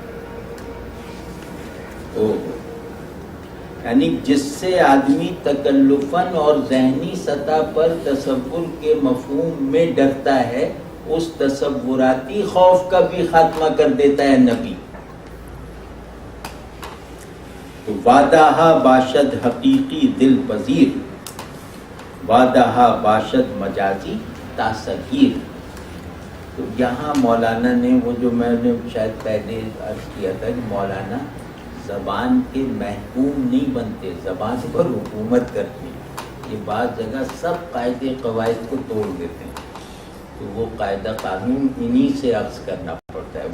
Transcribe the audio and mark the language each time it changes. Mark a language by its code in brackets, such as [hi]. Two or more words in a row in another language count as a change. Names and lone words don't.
[ur] یعنی جس سے آدمی تکلفاً اور ذہنی سطح پر تصور کے مفہوم میں ڈرتا ہے، اس تصوراتی خوف کا بھی خاتمہ کر دیتا ہے نبی. [fa] تو وعدہ باشد حقیقی دل پذیر، وعدہ باشد مجازی تاثیر. [ur] تو یہاں مولانا نے وہ جو میں نے شاید پہلے عرض کیا تھا کہ مولانا زبان کے محکوم نہیں بنتے، زبان پر حکومت کرتے ہیں. یہ بعض جگہ سب قاعدے قواعد کو توڑ دیتے ہیں، تو وہ قاعدہ قانون انہی سے عکس کرنا پڑتا ہے.